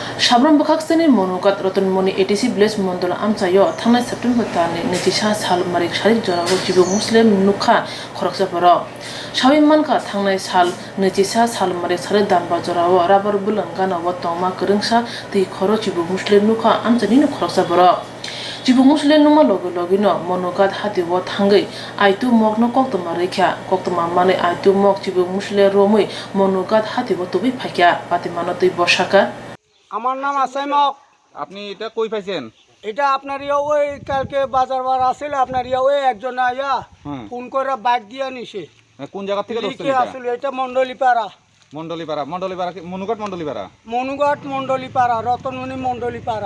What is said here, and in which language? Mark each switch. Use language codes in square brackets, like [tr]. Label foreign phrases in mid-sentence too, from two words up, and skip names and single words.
[trp] Sabroom bwkhaktwini Manughat Ratanmani ADC Village Mondol amchaio thangnai September talni nwichisa salmarik sarik jorao Chibuk Musle nukha khoroksa borok Sawi mankha thangnai sal nwichisa salmarik sarik damba jorao rabbur bwlwng ganao tongma kwrwngsa twikhoro Chibuk Musle nukha amchaini khoroksa borok Chibuk Musle nukma logi no Manughat hati wo thangai aitu mok no koktoma rekha koktoma mane aitu mok Chibuk Musle romui Manughat hati wo tubi phakya patimano tui bosaka [bn] আমার নাম আসাইমক। আপনি এটা কই পাইছেন? এটা আপনার ওই কালকে বাজার বার আসলে আপনার ওই একজন আয়া ফোন করে বাইক দিয়ে নিছে। কোন জায়গা থেকে ধরছেন এটা? আসলে এটা মন্ডলীপাড়া কি মনুঘাট মন্ডলীপাড়া? মনুঘাট মন্ডলীপাড়া, রতনমণি মন্ডলীপাড়া।